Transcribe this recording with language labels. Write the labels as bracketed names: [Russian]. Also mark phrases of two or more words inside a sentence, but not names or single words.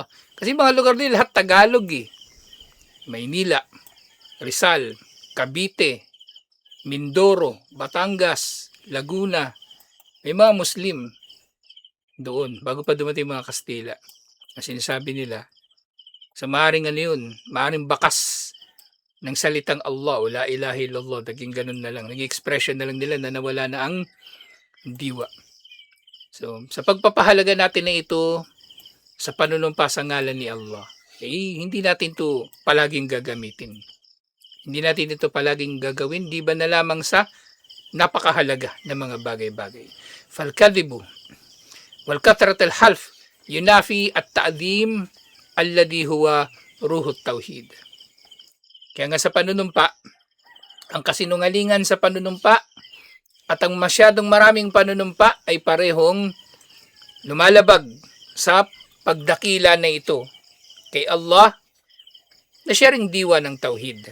[Filipino] Kasi mga lugar nila lahat Tagalog Maynila, Rizal, Cavite, Mindoro, Batangas, Laguna. May mga Muslim doon bago pa dumating mga Kastila. Ang sinasabi nila, sa maaaring maaaring bakas ng salitang Allah o [Arabic] لا إله إلا الله, [Filipino] naging ganun na lang. Naging expression na lang nila na nawala na ang diwa. So, sa pagpapahalaga natin na ito sa panunumpa sa ngalan ni Allah, hindi natin ito palaging gagamitin. Hindi natin ito palaging gagawin, di ba na lamang sa napakahalaga na mga bagay-bagay. [Arabic] Falkadibu, وكثرة الحلف، ينافي التعظيم الذي هو روح التوحيد. [Filipino] Kaya nga sa panunumpa, ang kasinungalingan sa panunumpa at ang masyadong maraming panunumpa ay parehong lumalabag sa pagdakila na ito kay Allah na siya ring diwa ng tauhid.